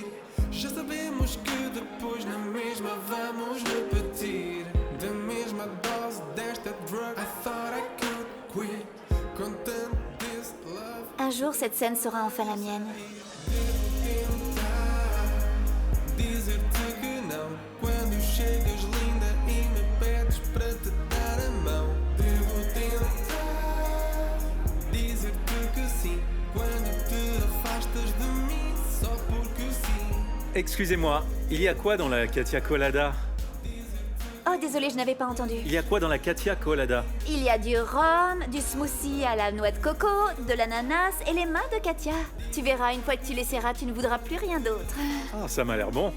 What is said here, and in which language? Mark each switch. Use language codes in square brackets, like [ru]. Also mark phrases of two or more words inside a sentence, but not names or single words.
[pt] Já sabemos que depois na mesma vamos repetir. Da mesma dose desta [en] drug, I thought I could quit. [pt] Com tanto [en] this love. [fr] Un jour, cette scène sera enfin la mienne. [pt] Dizer-te que não. Quando chegas linda e me pedes para te dar a mão. Devo tentar dizer-te que sim. Quando te afastas de mim só porque sim. [fr] Excusez-moi, il y a quoi dans la Katia Colada? Oh, désolé, je n'avais pas entendu. Il y a quoi dans la Katia Colada? Il y a du rhum, du smoothie à la noix de coco, de l'ananas et les mains de Katia. Tu verras, une fois que tu les serras, tu ne voudras plus rien d'autre. Ah, ça m'a l'air bon.